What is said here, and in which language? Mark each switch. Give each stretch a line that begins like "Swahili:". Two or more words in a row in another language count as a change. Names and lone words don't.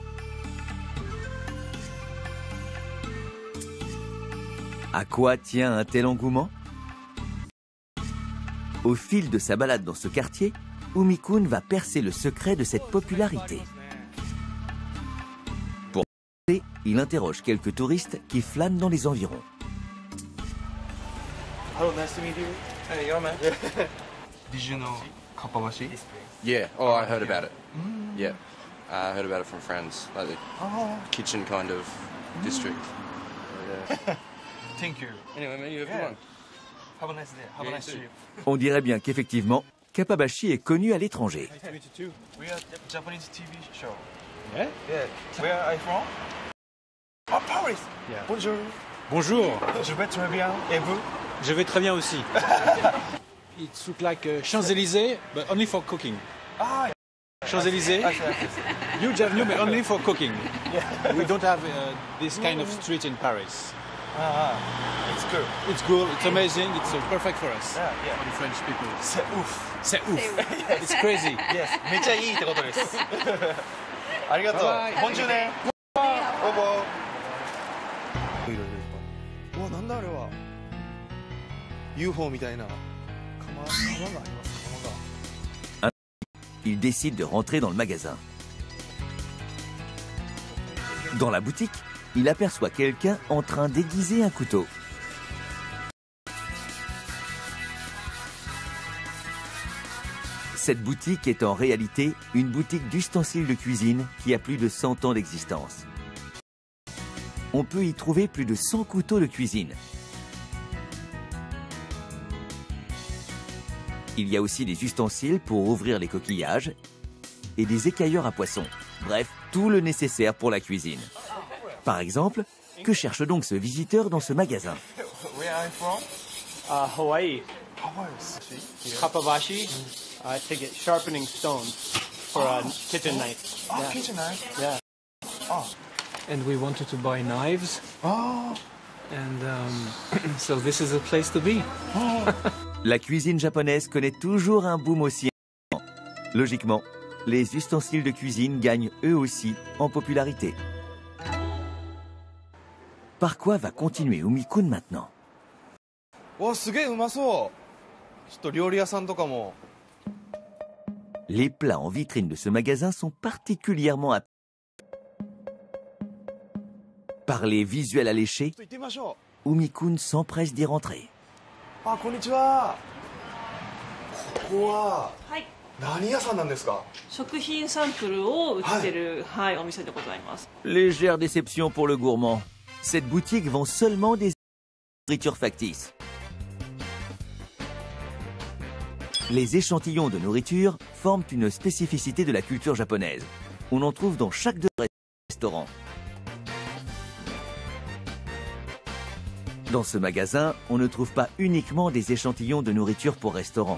French: À quoi tient un tel engouement? Au fil de sa balade dans ce quartier, Umi-kun va percer le secret de cette popularité. Pour commencer, il interroge quelques touristes qui flânent dans les environs.
English: Hello, nice to meet you. Hey, yo man. Did you know Kappabashi? Yeah, oh, I heard about it. Yeah, I heard about it from friends, like the kitchen kind of district. Yeah. Thank you. Anyway, man, you have a good one. Have a nice day. Have a nice trip.
French: On dirait bien qu'effectivement, Kappabashi est connu à l'étranger.
English: Nice to meet you too. We are Japanese TV show. Yeah? Yeah. Where are you from? Oh, Paris. Yeah.
French: Bonjour. Bonjour, Je vais très bien. Et vous? je vais très bien aussi.
English: It looks like Champs-Élysées, but only for cooking. Ah, Champs-Élysées, huge avenue, but only for cooking. yeah. We don't have this kind of street in Paris. It's good. It's cool, it's amazing, it's perfect for us, Yeah, yeah. for the French people.
French: C'est ouf. C'est ouf.
English: It's crazy. Yes.
Japanese: めっちゃいいってことです。ありがとう。バイバイボンジューね。オーボー。いろいろいっぱい。うわ、なんだあれは。UFO みたいな。釜があります。釜が。
French: Il décide de rentrer dans le magasin. Dans la boutique, il aperçoit quelqu'un en train d'aiguiser un couteau. Cette boutique est en réalité une boutique d'ustensiles de cuisine qui a plus de 100 ans d'existence. On peut y trouver plus de 100 couteaux de cuisine. Il y a aussi des ustensiles pour ouvrir les coquillages et des écailleurs à poissons. Bref, tout le nécessaire pour la cuisine. Par exemple, que cherche donc ce visiteur dans ce magasin?
English: Where are you from? Hawaii, Hawaii. Kappabashi, to get sharpening stones for a kitchen knife. Ah, Yeah. kitchen knife. Yeah. And we wanted to buy knives, Ah. and so this is a place to be.
French: La cuisine japonaise connaît toujours un boom aussi important. Logiquement, les ustensiles de cuisine gagnent eux aussi en popularité. Par quoi va continuer Umi-kun maintenant?
Japanese: わ、すげえうまそう。ちょっと料理屋さんとかも。
French: Les plats en vitrine de ce magasin sont particulièrement appréciés. Par les visuels alléchés,
Japanese: ちょっと行ってみましょ
French: Umi-kun s'empresse d'y rentrer.
Japanese: う。あ、こんにちは。ここははい、何屋さんなんですか？食品サンプルを売ってる、はい、お店でございます。
French: Légère déception pour le gourmand. Cette boutique vend seulement des nourritures factices. Les échantillons de nourriture forment une spécificité de la culture japonaise. On en trouve dans chaque restaurant. Dans ce magasin, on ne trouve pas uniquement des échantillons de nourriture pour restaurant.